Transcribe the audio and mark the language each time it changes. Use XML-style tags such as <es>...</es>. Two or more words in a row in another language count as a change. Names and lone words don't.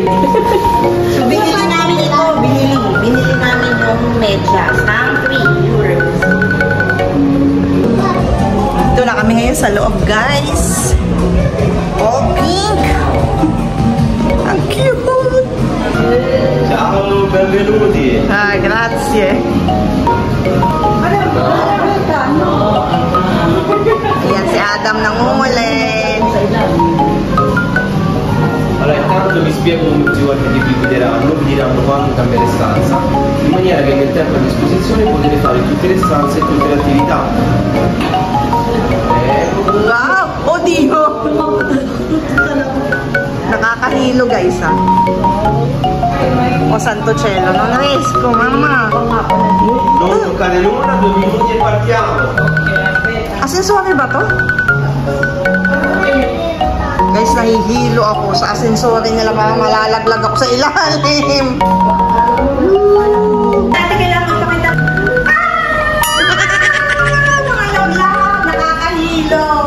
<tl>So, binili namin ito, binili namin yung medyas, ang 3 euros. Ito na kami ngayon sa loob, guys.</tl> <en>All pink.</en> <tl>Ang cute.</tl> <it>Ciao, benvenuti. Ah, grazie.</it> <tl>Ayan si Adam nangungulit.</tl> <it>Allora, intanto vi spiego come tutti quanti vi guideranno, vi diranno quando cambiare stanza, in maniera che nel tempo a disposizione potete fare tutte le stanze e tutte le attività. Wow! Oh, Dio!</it> <tl>Nakakahilo, guys, ha?</tl> <it>O, Santo Cielo. Non riesco, mamma. Non toccare l'una, 2 minuti e partiamo.</it> <tl>Asensore ba to? Guys, nahihilo ako sa asensore nila. Malalaglag ako sa ilalim. Dati kailangan magpakita. Mga laglag, nakakahilo.</tl>